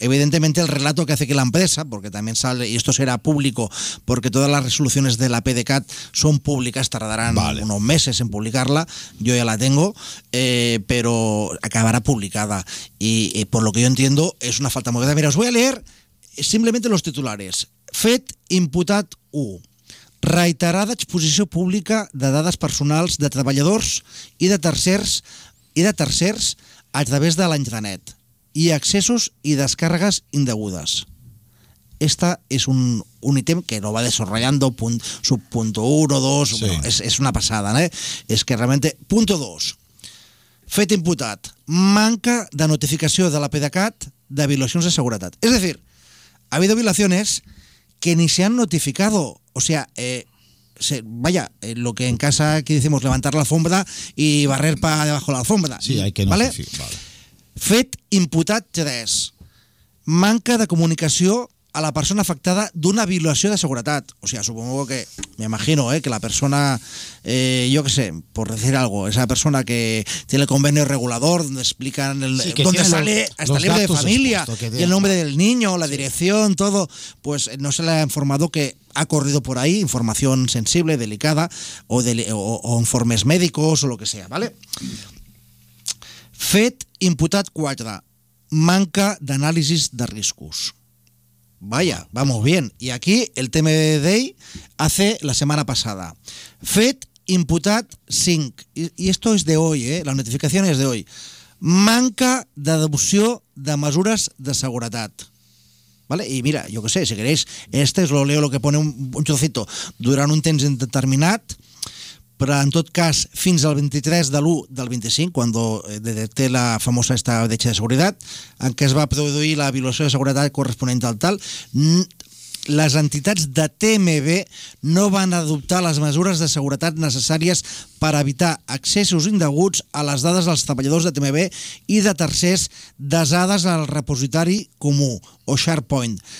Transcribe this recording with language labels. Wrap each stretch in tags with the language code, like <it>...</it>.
<es>Evidentemente el relato que hace que la empresa, porque también sale, y esto será público, porque todas las resoluciones de la PDCAT son públicas, tardarán, vale, unos meses en publicarla, yo ya la tengo, pero acabará publicada. Y por lo que yo entiendo es una falta muy grande. Mira, os voy a leer simplemente los titulares.</es> <ca>FET imputat U. Reiterada exposició pública de dades personals de treballadors i de tercers a través de la intranet i accessos i descàrregues indegudes.</ca> <es>esta es un ítem que lo va desarrollando punto uno, dos, sí. Bueno, es una pasada, ¿no? Es que realmente, punto dos, fet imputat,</es> <ca>manca de notificació de la PDeCAT de violacions de seguretat. És a dir,</ca> <es>ha habido violaciones que ni se han notificado, o sea, lo que en casa aquí decimos, levantar la alfombra y barrer para debajo la alfombra. Sí, hay que notificar. ¿Vale?</es> <ca>Fet imputat 3, manca de comunicació a la persona afectada d'una violació de seguretat.</ca> <es>O sea, supongo que, me imagino, que la persona, yo qué sé, por decir algo, esa persona que tiene el convenio regulador, donde explican dónde sale, hasta libre de familia, y el nombre del niño, la dirección, todo, pues no se le ha informado que ha corrido por ahí información sensible, delicada, o informes médicos, o lo que sea, ¿vale?</es> <ca>Fet imputat 4, manca d'anàlisis de riscos.</ca> <es>Vaya, vamos bien. Y aquí el TMD hace la semana pasada. Fet imputat 5. Y esto es de hoy, ¿eh? La notificación es de hoy.</es> <ca>Manca d'adopció de mesures de seguretat.</ca> <es>¿Vale? Y mira, yo qué sé, si queréis, este es lo leo lo que pone un trocito.</es> <ca>Durant un temps indeterminat, però en tot cas fins al 23 de l'1 del 25, quan detecté la famosa esta deixa de seguretat, en què es va produir la violació de seguretat corresponent al tal, les entitats de TMB no van adoptar les mesures de seguretat necessàries per evitar accessos indeguts a les dades dels treballadors de TMB i de tercers desades al repositori comú o SharePoint.</ca>